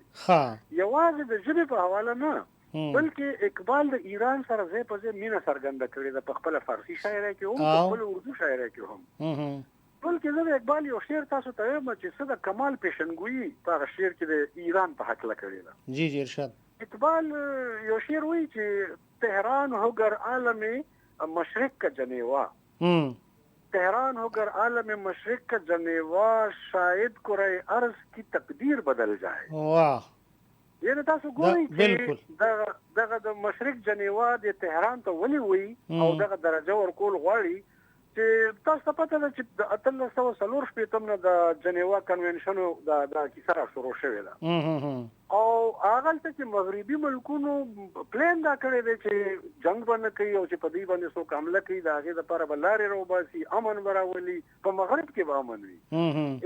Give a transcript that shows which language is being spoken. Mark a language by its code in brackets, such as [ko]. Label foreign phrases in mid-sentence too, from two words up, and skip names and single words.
[ps] یوازې د ژبې په حواله نه بلکې اقبال د ایران سره ځای په ځای مینه څرګنده کړې ده، په خپله فارسي شاعرۍ کې هم، په خپله اردو شاعرۍ کې هم. بلکې زه د اقبال یو شعر تاسو ته وایم چې څه د کمال پیشنګویي په هغه شعر کې د ایران په هکله کړې ده. جی جی ارشاد. [ur] اقبال [ps] یو شعر وایي چې [ur] تهران ہو گر عالم مشرق کا جنیوا، تهران ہو گر عالم مشرق کا جنیوا، شاید کرۂ ارض کی تقدیر بدل جائے. [ps] یعنی تاسو ګورئ چې دغه د مشرق جنیوا د تهران ته ولې وایي او دغه درجه ورکول غواړي چې تاسو ته پته ده چې د 1840 نه د جنیوا کنونشن د کیسه را شروع شوې ده او هغه چې مغربي ملکونو پلان دا کړی دی چې جنگ باندې کوي او چې په دې باندې څوک حمله کوي د هغې دپاره به لارې راوباسي، امن به راولي، په مغرب کې به امن وي.